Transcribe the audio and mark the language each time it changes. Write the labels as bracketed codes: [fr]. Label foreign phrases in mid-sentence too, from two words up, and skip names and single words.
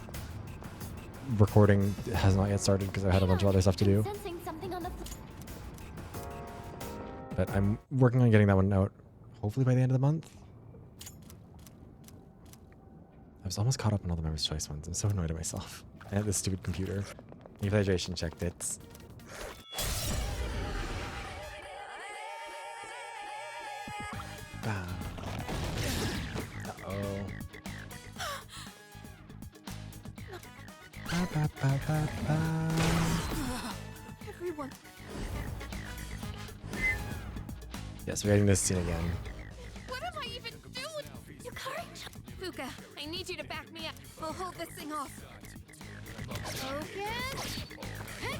[en] Recording has not yet started because I had a bunch of other stuff to do. Sensing something on the But I'm working on getting that one out, hopefully by the end of the month. I was almost caught up on all the Members' Choice ones. I'm so annoyed at myself. I had this stupid computer. Your hydration check, bits. Uh-oh. Ba, ba, ba, ba, ba. Everyone. Yes, we're getting this scene again. What am I even doing? Yukari? Fuka, I need you to back me up. I'll hold this thing off. Focus. Hit.